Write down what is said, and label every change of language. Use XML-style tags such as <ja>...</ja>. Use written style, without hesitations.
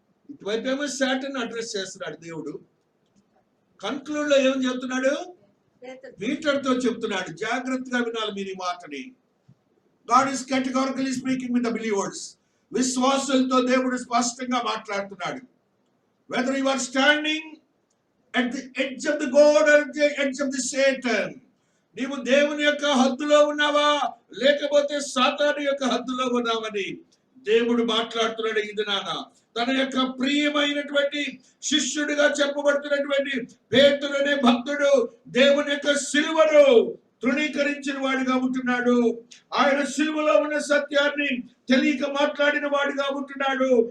<te>ఇటువైపేమో Satan address చేస్తున్నాడు దేవుడు. Conclude లో ఏం చెప్తున్నాడు? పీటర్తో చెప్తున్నాడు, జాగ్రత్తగా వినాలి మీరు ఈ మాటని.</te> <en>God is categorically speaking with the believers.</en> <te>విశ్వాసులతో దేవుడు స్పష్టంగా మాట్లాడుతున్నాడు.</te> <en>Whether you are standing at the edge of the God or the edge of the Satan,</en> <te>నీవు దేవుని యొక్క హద్దులో ఉన్నావా లేకపోతే సాతాను యొక్క హద్దులో ఉన్నావని దేవుడు మాట్లాడుతున్నాడు. ఇది నాన్న తన యొక్క ప్రియమైనటువంటి శిష్యుడిగా చెప్పబడుతున్నటువంటి పేతురు అనే భక్తుడు దేవుని యొక్క సిలువను తృణీకరించిన వాడిగా ఉంటున్నాడు. ఆయన సిలువలో ఉన్న సత్యాన్ని తెలియక మాట్లాడిన వాడిగా ఉంటున్నాడు.</te>